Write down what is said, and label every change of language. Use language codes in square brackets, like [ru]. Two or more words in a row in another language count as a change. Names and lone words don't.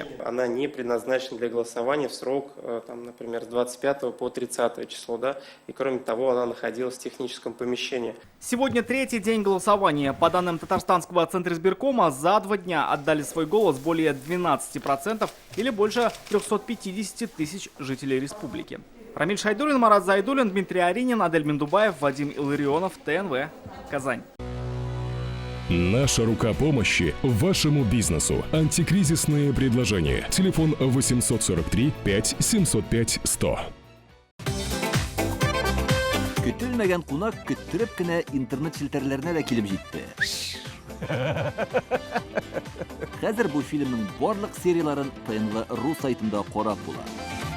[ru] Она не предназначена для голосования в срок, там, например, с 25 по 30 число, да, и кроме того, она находилась в техническом помещении. Сегодня третий день голосования. По данным Татарстанского Центризбиркома, за 2 дня отдали свой голос более 12% или больше 350 тысяч жителей республики. Рамиль Шайдуллин, Марат Зайдуллин, Дмитрий Аринин, Адель Мендубаев, Вадим Илларионов, ТНВ, Казань. Наша рука помощи вашему бизнесу. Антикризисные предложения. Телефон 843 5 705 100. [tt] Көтелмәгән кунак көттүреп кенә интернет челтәрләренә дә килеп җитте. Хәзер бу фильмның барлык серияларын ТНВ.ру сайтында карап була.